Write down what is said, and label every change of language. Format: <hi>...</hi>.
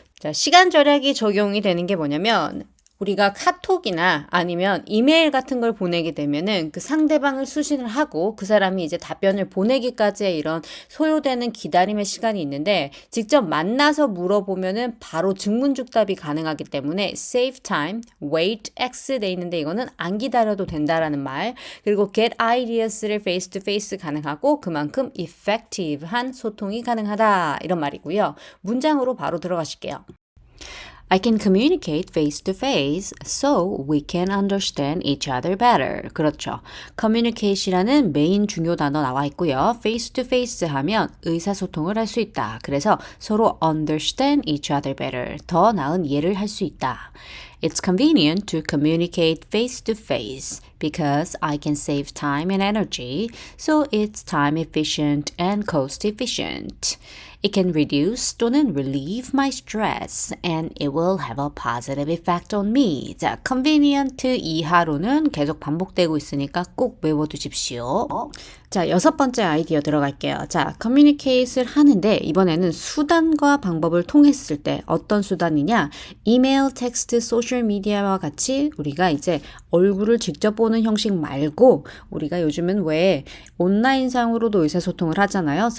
<ko>자, 시간 절약이 적용이 되는 게 뭐냐면 우리가 카톡이나 아니면 이메일 같은 걸 보내게 되면은 그 상대방을 수신을 하고 그 사람이 이제 답변을 보내기까지의 이런 소요되는 기다림의 시간이 있는데 직접 만나서 물어보면은 바로 즉문즉답이 가능하기 때문에</ko> <en>save time, wait,</en> <ko>x 돼 있는데 이거는 안 기다려도 된다라는 말. 그리고</ko> <en>get ideas</en> <ko>를</ko> <en>face to face</en> <ko>가능하고 그만큼 effective한 소통이 가능하다 이런 말이고요. 문장으로 바로 들어가실게요.</ko> <en>I can communicate face to face so we can understand each other better.</en> <ko>그렇죠. communicate이라는 메인 중요 단어 나와 있고요.</ko> <en>face to face</en> <ko>하면 의사소통을 할 수 있다. 그래서 서로</ko> <en>understand each other better.</en> <ko>더 나은 이해를 할 수 있다.</ko> <en>It's convenient to communicate face to face because I can save time and energy, so it's time efficient and cost efficient. It can reduce</en> <ko>또는</ko> <en>relieve my stress and it will have a positive effect on me.</en> <ko>자, convenient 이하로는 계속 반복되고 있으니까 꼭 외워두십시오. 자, 6번째 아이디어 들어갈게요. 자, communicate을 하는데 이번에는 수단과 방법을 통했을 때 어떤 수단이냐? 이메일, 텍스트, 소셜 미디어와 같이 우리가 이제 얼굴을 직접 보는 형식 말고 우리가 요즘은 왜 온라인상으로도 의사소통을 하잖아요.</ko>